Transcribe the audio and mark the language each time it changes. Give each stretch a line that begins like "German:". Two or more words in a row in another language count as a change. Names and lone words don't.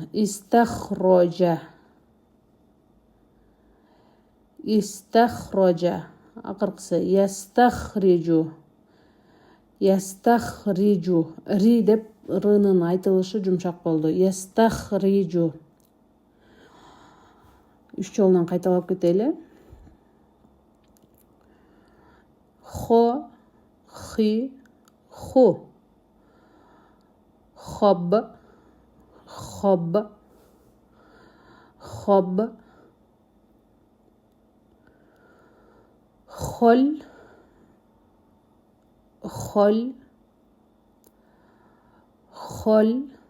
Arabic: Истахрожа. Истахрожа.
Kyrgyz: Акыркысы ястахриджу. Ястахриджу. Ри деп рынын айтылышы жумшак болду.
Arabic: Ястахриджу.
Kyrgyz: 3 жолунан кайталап кетели. Хо, хи, ху. Хоб, хоб, хоб. Хол, хол, хол.